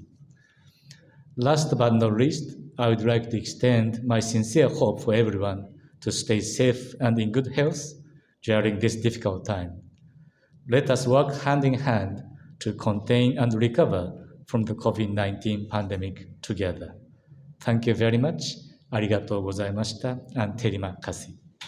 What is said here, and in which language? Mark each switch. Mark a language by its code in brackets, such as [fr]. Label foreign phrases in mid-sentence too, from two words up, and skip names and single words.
[en] Last but not least, I would like to extend my sincere hope for everyone to stay safe and in good health during this difficult time. Let us work hand in hand to contain and recover from the COVID-19 pandemic together. Thank you very much. [ja] ありがとうございました。and [ms] terima kasih.